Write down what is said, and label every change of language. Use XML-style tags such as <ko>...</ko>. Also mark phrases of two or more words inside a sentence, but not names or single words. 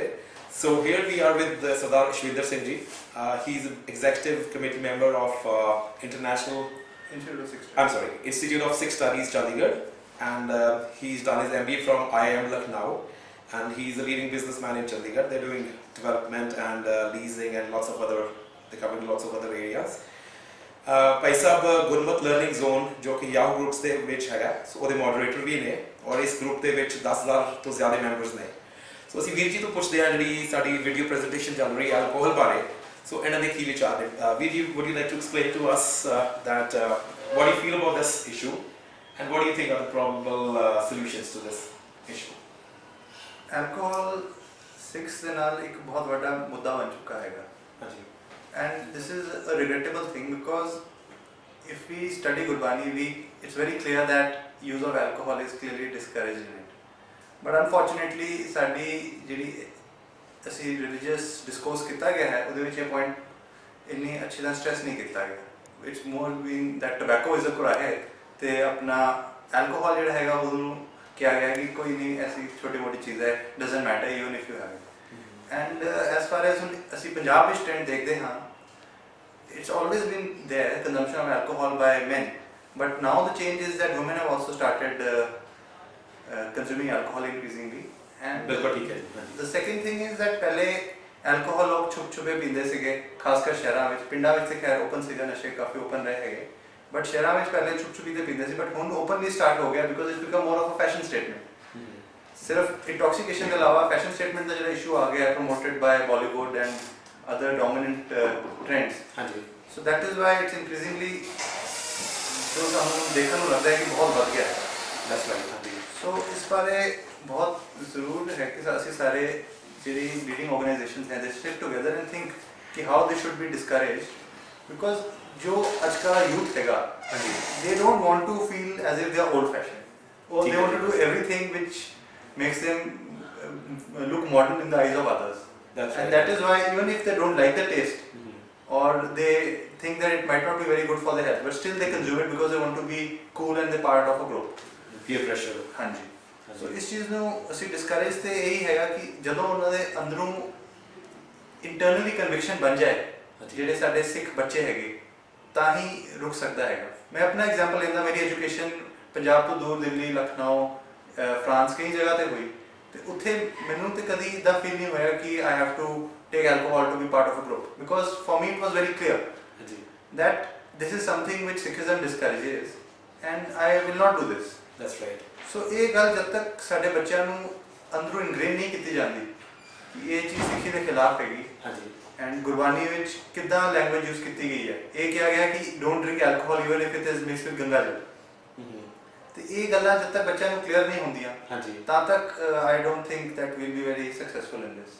<en>So here we are with Sardar Ishwinder Singh Ji. He's an executive committee member of Institute of Sikh Studies, Chandigarh, and he's done his MBA from IIM Lucknow, and he's a leading businessman in Chandigarh. They're doing development and leasing and they're covering lots of other areas.</en> <pa>ਭਾਈ ਸਾਹਿਬ ਗੁਰਮਤ ਲਰਨਿੰਗ ਜ਼ੋਨ ਜੋ ਕਿ ਯਾਹੂ ਗਰੁੱਪਸ ਦੇ ਵਿੱਚ ਹੈਗਾ, ਸੋ ਉਹਦੇ ਮੋਡਰੇਟਰ ਵੀ ਨੇ ਔਰ ਇਸ ਗਰੁੱਪ ਦੇ ਵਿੱਚ 10,000 ਤੋਂ ਜ਼ਿਆਦਾ ਮੈਂਬਰਸ ਨੇ। ਸੋ ਅਸੀਂ ਵੀਰ ਜੀ ਤੋਂ ਪੁੱਛਦੇ ਹਾਂ ਜਿਹੜੀ ਸਾਡੀ</pa> <en>video presentation</en> <pa>ਚੱਲ ਰਹੀ ਹੈ ਅਲਕੋਹਲ ਬਾਰੇ, ਸੋ ਇਹਨਾਂ ਦੇ ਕੀ ਵਿਚਾਰ ਨੇ। ਵੀਰ ਜੀ,</pa> <en>would you like to explain to us that what do you feel about this issue and what do you think are the probable solutions to this issue?</en> <pa>ਐਲਕੋਹਲ ਸਿੱਖਸ ਦੇ ਨਾਲ ਇੱਕ ਬਹੁਤ ਵੱਡਾ ਮੁੱਦਾ ਬਣ ਚੁੱਕਾ ਹੈਗਾ। ਹਾਂਜੀ।</pa> <en>And this is a regrettable thing because if we study Gurbani, it's very clear that use of alcohol is clearly discouraged in it. But unfortunately,</en> <pa>ਸਾਡੀ ਜਿਹੜੀ ਅਸੀਂ</pa> <en>religious discourse</en> <pa>ਕੀਤਾ ਗਿਆ ਹੈ ਉਹਦੇ ਵਿੱਚ ਇਹ point ਇੰਨੀ ਅੱਛੀ ਤਰ੍ਹਾਂ stress ਨਹੀਂ ਕੀਤਾ ਗਿਆ।</pa> <en>It's more been that tobacco is a</en> <pa>ਕੁਰਾਹੇ ਤੇ ਆਪਣਾ alcohol ਜਿਹੜਾ ਹੈਗਾ ਉਹਨੂੰ ਕਿਹਾ ਗਿਆ ਕਿ ਕੋਈ ਨਹੀਂ, ਐਸੀ ਛੋਟੀ ਮੋਟੀ ਚੀਜ਼ ਹੈ,</pa> <en>doesn't matter even if you have it. And as far as</en> <pa>ਅਸੀਂ ਪੰਜਾਬ ਵਿੱਚ ਟ੍ਰੈਂਡ ਦੇਖਦੇ ਹਾਂ,</pa> <en>it's always been there, consumption of alcohol by men, but now the change is that women have also started consuming alcohol increasingly. And the second thing is that</en> <pa>ਪਹਿਲੇ alcohol ਲੋਕ ਛੁਪ ਛੁਪੇ ਪੀਂਦੇ ਸੀਗੇ, ਖਾਸ ਕਰ ਸ਼ਹਿਰਾਂ ਵਿੱਚ। ਪਿੰਡਾਂ ਵਿੱਚ ਤੇ ਖੈਰ ਓਪਨ ਸੀਗਾ, ਨਸ਼ੇ ਕਾਫੀ ਓਪਨ ਰਹੇ ਹੈਗੇ, ਬਟ ਸ਼ਹਿਰਾਂ ਵਿੱਚ ਪਹਿਲੇ ਛੁਪ ਛੁਪੀ ਤੇ ਪੀਂਦੇ ਸੀ, ਬਟ ਹੁਣ</pa> <en>openly start</en> <pa>ਹੋ ਗਿਆ</pa> <en>because it's become more of a fashion statement.</en> <pa>ਸਿਰਫ ਇੰਟੌਕਸੀਕੇਸ਼ਨ ਦੇ ਇਲਾਵਾ</pa> <en>fashion statement</en> <pa>ਦਾ ਜਿਹੜਾ ਇਸ਼ੂ ਆ ਗਿਆ ਹੈ</pa> <en>promoted by Bollywood and other dominant trends.</en> <pa>ਹਾਂਜੀ।</pa> <en>So that is why it's increasingly</en> <pa>ਜੋ ਸਾਨੂੰ ਦੇਖਣ ਨੂੰ ਲੱਗਦਾ ਹੈ ਕਿ ਬਹੁਤ ਵੱਧ ਗਿਆ ਹੈ।</pa> <en>That's right.</en> <pa>ਹਾਂਜੀ।</pa> <en>So</en> <pa>ਇਸ ਬਾਰੇ ਬਹੁਤ ਜ਼ਰੂਰ ਹੈ ਕਿ ਅਸੀਂ ਸਾਰੇ ਜਿਹੜੀ</pa> <en>leading organizations ਹੈ they stick together and think ਕਿ how they should be discouraged because</en> <pa>ਜੋ ਅੱਜ का</pa> <en>youth ਹੈਗਾ, they don't want to feel as if they are old fashioned or they want to do everything which makes them look modern in the eyes of others. And that is why even if they don't like the taste or they think that it might not be very good for their health, but still they consume it because they want to be cool and they're part of a group. Peer pressure.</en> <pa>ਹਾਂਜੀ। So ਇਸ ਚੀਜ਼ ਨੂੰ ਅਸੀਂ ਡਿਸਕਰੇਜ ਤੇ ਇਹੀ ਹੈਗਾ ਕਿ ਜਦੋਂ ਉਹਨਾਂ ਦੇ ਅੰਦਰੋਂ</pa> <en>internally conviction</en> <pa>ਬਣ ਜਾਏ ਜਿਹੜੇ ਸਾਡੇ ਸਿੱਖ ਬੱਚੇ ਹੈਗੇ ਤਾਂ ਹੀ ਰੁਕ ਸਕਦਾ ਹੈਗਾ। ਮੈਂ ਆਪਣਾ ਐਗਜ਼ਾਮਪਲ ਲੈਂਦਾ, ਮੇਰੀ ਐਜੂਕੇਸ਼ਨ ਪੰਜਾਬ ਤੋਂ ਦੂਰ ਦਿੱਲੀ, ਲਖਨਊ, ਫਰਾਂਸ ਕਈ ਜਗ੍ਹਾ ਤੇ ਹੋਈ ਤੇ ਉੱਥੇ ਮੈਨੂੰ ਤੇ ਕਦੀ ਇੱਦਾਂ ਫੀਲ ਨਹੀਂ ਹੋਇਆ ਕਿ</pa> <en>I have to take alcohol to be part of a group because for me it was very clear that this is something which Sikhism discourages and I will not do this. That's right.</en> <pa>So ਇਹ ਗੱਲ ਜਦ ਤੱਕ ਸਾਡੇ ਬੱਚਿਆਂ ਨੂੰ ਅੰਦਰੋਂ ਇਨਗ੍ਰੇਨ ਨਹੀਂ ਕੀਤੀ ਜਾਂਦੀ ਕਿ ਇਹ ਚੀਜ਼ ਸਿੱਖੀ ਦੇ ਖਿਲਾਫ ਹੈਗੀ। ਹਾਂਜੀ। ਐਂਡ ਗੁਰਬਾਣੀ ਵਿੱਚ ਕਿੱਦਾਂ</pa> <en>language use</en> <pa>ਕੀਤੀ ਗਈ ਹੈ, ਇਹ ਕਿਹਾ ਗਿਆ ਕਿ</pa> <en>don't drink alcohol even if it is mixed with</en> <pa>ਗੰਗਾ ਜਲ। ਤੇ ਇਹ ਗੱਲਾਂ ਜਦ ਤੱਕ ਬੱਚਿਆਂ ਨੂੰ ਕਲੀਅਰ ਨਹੀਂ ਹੁੰਦੀਆਂ ਤਾਂ ਤੱਕ</pa> <en>I don't think that will be very successful in this.</en>